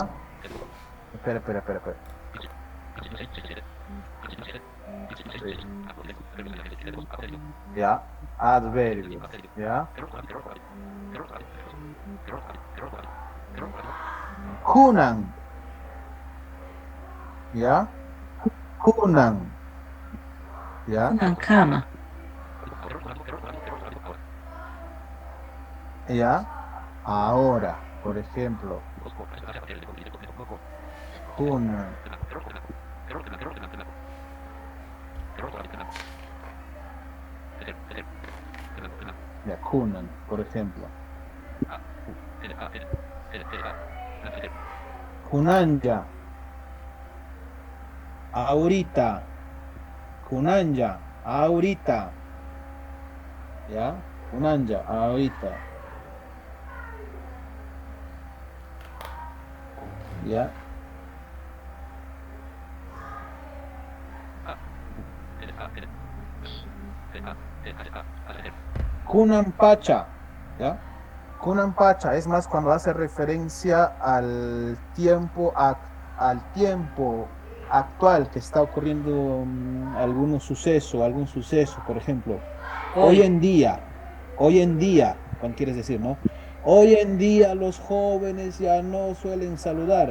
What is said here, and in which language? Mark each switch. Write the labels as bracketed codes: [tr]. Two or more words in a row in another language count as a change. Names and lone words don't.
[es] Espera. Ya, adverbios, ¿ya? [qu] Kunan, ¿ya? Kunan, [es] ¿ya? Una cama. ¿Ya? Ahora, por ejemplo, [qu] kunan. Ya, kunan, [es] por ejemplo. [qu] Kunanja. [es] Ahorita. Kunanja. Ahorita. ¿Ya? Kunanja. Ahorita. ¿Ya? [qu] Kunampacha, ¿ya? [es] Kunampacha es más cuando hace referencia al tiempo actual que está ocurriendo algún suceso, por ejemplo. Hoy en día, cuando quieres decir, ¿no? Hoy en día los jóvenes ya no suelen saludar.